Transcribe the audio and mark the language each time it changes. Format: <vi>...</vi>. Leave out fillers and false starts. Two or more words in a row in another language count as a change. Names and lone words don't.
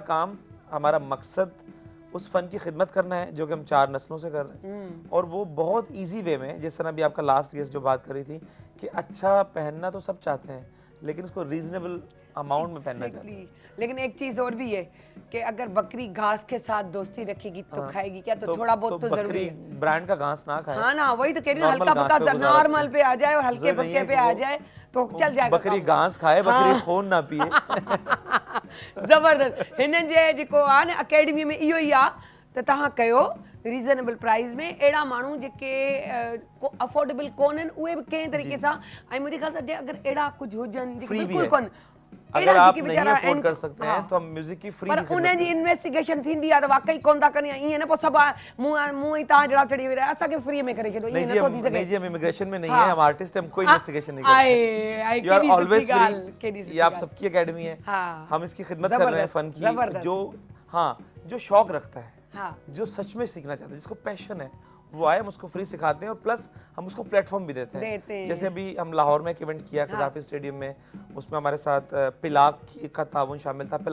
<ur>بیسکلی ہمارا کام، ہمارا مقصد اس فن کی خدمت کرنا ہے جو کہ ہم 4 نسلوں سے کر رہے ہیں، اور وہ بہت</ur> <en>easy way</en> <ur>میں، جس طرح بھی آپ کا</ur> <en>last guest</en> <ur>جو بات کر رہی تھی کہ اچھا پہننا تو سب چاہتے ہیں لیکن اس کو</ur> <en>reasonable amount</en> <ur>میں پہننا چاہتے ہیں.</ur> <en>Exactly.</en> <ur>لیکن ایک چیز اور بھی ہے کہ اگر بکری گھاس کے ساتھ دوستی رکھے گی تو کھائے گی کیا، تو تھوڑا بہت تو ضروری बकरी है। برانڈ کا گھاس نہ کھائے. ہاں نا، وہی تو کہہ رہی ہوں, नॉर्मल हल्का گھاس پے फुल्का गुजारा नॉर्मल करें। پے آ جائے اور ہلکے ضروری نہیں फुल्के है पे कि आ वो جائے تو چل جائے گا बकरी काम। گھاس کھائے، بکری خون نہ پیئے. ज़बरदस्त।</ur> <sd>हिननि जे जेको आहे न अकेडमी में इहो ई आहे त तव्हां कयो</sd> <en>reasonable price</en> <sd>में, अहिड़ा माण्हू जेके अफोर्डेबल कोन्हनि उहे बि कंहिं तरीक़े सां, ऐं मुंहिंजे ख़्याल सां जे अगरि अहिड़ा कुझु हुजनि जेके</sd> <ur>فری بھی</ur> <sd>बिल्कुलु</sd> <ur>है।</ur> <sd>कोन,</sd> <ur>अगर</ur> <sd>अहिड़ा</sd> <ur>आप</ur> <sd>जेके</sd> <ur>नहीं</ur> <sd>वीचारा</sd> <ur>افورڈ کر</ur> <sd>आहिनि,</sd> <ur>सकते</ur> <sd>हा,</sd> <ur>ہیں تو ہم میوزک کی فری</ur> <sd>पर</sd> <ur>کی خدمت</ur> <sd>उन जी</sd> <ur>करें।</ur> <sd>इन्वेस्टिगेशन थींदी आहे त वाकई कोन था कनि, ईअं न पोइ सभु मूं ई तव्हां जहिड़ा चढ़ी विया असांखे फ्री में करे छॾो,</sd> <ur>नहीं</ur> <sd>ईअं</sd> <ur>जी,</ur> <sd>नथो थी सघे।</sd> <ur>نہیں جی، ہم امیگریشن میں نہیں हाँ। ہے، ہم آرٹسٹ ہیں، ہم کوئی انویسٹیگیشن نہیں کرتے. आए</ur> <en>you are</en> <sd>केॾी</sd> <en>ऑलवेज</en> <sd>सुठी ॻाल्हि, केॾी</sd> <en>फ्री।</en> <sd>सुठी</sd> <ur>یہ آپ</ur> <sd>ॻाल्हि।</sd> <ur>سب کی اکیڈمی ہے, हाँ। ہم اس کی خدمت کر رہے ہیں जबरदस्त, فن کی. जबरदस्त। جو ہاں، جو شوق رکھتا ہے, हाँ। جو سچ میں سیکھنا چاہتا ہے، جس کو پیشن ہے، وہ آئے، ہم اس کو فری سکھاتے ہیں اور پلس ہم اس کو پلیٹ فارم بھی دیتے ہیں. جیسے ابھی ہم لاہور میں ایک ایونٹ کیا قذافی اسٹیڈیم میں، اس میں ہمارے ساتھ پلاک کا تعاون شامل تھا.</ur>